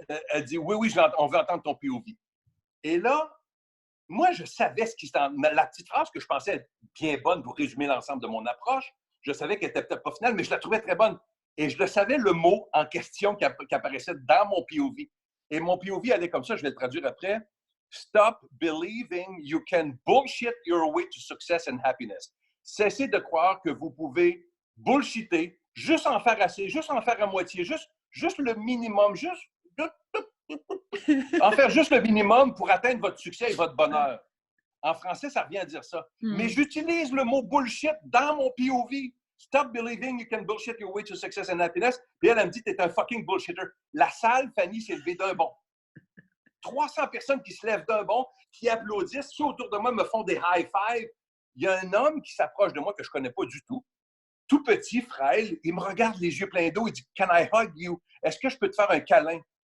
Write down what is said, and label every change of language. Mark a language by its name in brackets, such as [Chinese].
[French] Elle dit, oui, oui, on veut entendre ton POV. Et là, moi, je savais ce qui était la petite phrase que je pensais être bien bonne pour résumer l'ensemble de mon approche. Je savais qu'elle était peut-être pas finale, mais je la trouvais très bonne. Et je le savais, le mot en question qui apparaissait dans mon POV. Et mon POV allait comme ça, je vais le traduire après. [English] Stop believing you can bullshit your way to success and happiness. [French] Cessez de croire que vous pouvez bullshiter, juste en faire assez, juste en faire à moitié, juste le minimum, en faire juste le minimum pour atteindre votre succès et votre bonheur. En français, ça revient à dire ça. Mais j'utilise le mot bullshit dans mon POV. [English] Stop believing you can bullshit your way to success and happiness. [French] Puis elle me dit, t'es un fucking bullshitter. La salle, Fanny, s'est levée d'un bond. 300 personnes qui se lèvent d'un bond, qui applaudissent. Ceux autour de moi me font des high-fives. Il y a un homme qui s'approche de moi que je ne connais pas du tout petit, frêle. Il me regarde les yeux pleins d'eau. Il dit, [English] Can I hug you? [French] Est-ce que je peux te faire un câlin?